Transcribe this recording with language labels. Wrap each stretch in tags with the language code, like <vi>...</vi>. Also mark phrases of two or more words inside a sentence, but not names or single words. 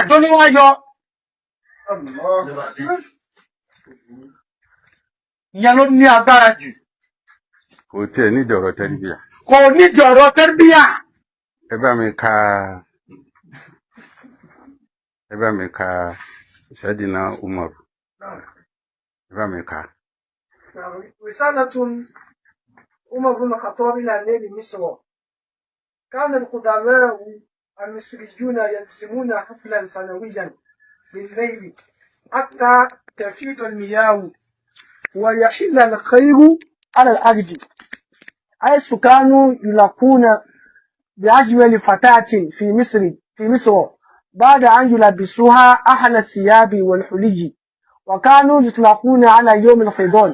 <yo>Àdó ló wá yọ. Ìyẹn ló ní agbára jù. Kò tiẹ̀ nídìí ọ̀rọ̀ Teribiyah. Kò nídìí ọ̀rọ̀ Teribiyah. Ẹ bá mi ka Sayyidina Umar. Ẹ bá mi ka.</yo> <ar>رسالة عمر بن الخطاب إلى نيل مصر. كان القدماء المصريون يلزمون حفلا سنويا بالليل حتى تفيض المياه ويحل الخير على الأرض، حيث كانوا يلقون بأجمل فتاة في مصر بعد أن يلبسوها أحلى الثياب والحلي، وكانوا يطلقون على يوم الفيضان.</ar>